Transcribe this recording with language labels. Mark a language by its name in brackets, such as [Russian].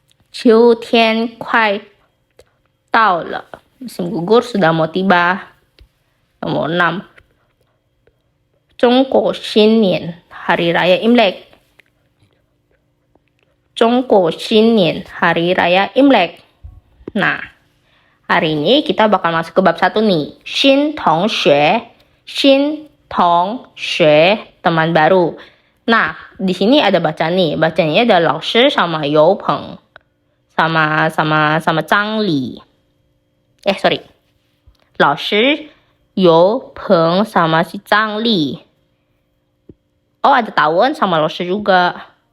[Chinese] 秋天快到了, [Indonesian] musim gugur sudah mau tiba. Nomor 6. 中国新年 hari raya Imlek. 中国新年 hari raya Imlek. Nah, hari ini kita bakal masuk ke bab 1 nih. 新同学, 新同学, teman baru. Nah, di sini ada bacaan nih. Bacanya ada 老师 sama 有朋 sama Zhang Li. Sorry. 老师有朋 sama si Zhang Li. Oh, ada Tawon sama 老师 juga.